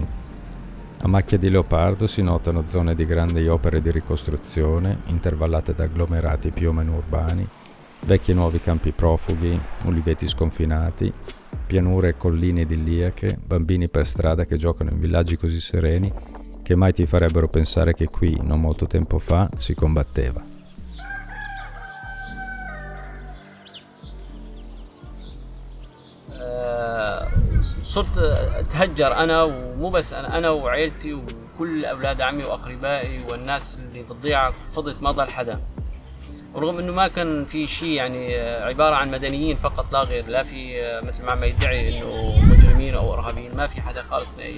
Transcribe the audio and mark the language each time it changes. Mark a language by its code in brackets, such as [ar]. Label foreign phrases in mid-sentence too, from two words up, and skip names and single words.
[it] A macchia di leopardo si notano zone di grandi opere di ricostruzione, intervallate da agglomerati più o meno urbani, vecchi e nuovi campi profughi, uliveti sconfinati, pianure e colline idilliache, bambini per strada che giocano in villaggi così sereni che mai ti farebbero pensare che qui, non molto tempo fa, si combatteva. [ar] صرت اتهجر انا ومو بس انا وعائلتي وكل اولاد عمي واقربائي والناس اللي بالضيعه فضلت ما ضل حدا، ورغم انه ما كان في شيء يعني عباره عن مدنيين فقط لا غير، لا في مثل ما يدعي انه مجرمين او ارهابيين، ما في حدا خالص نهائيا.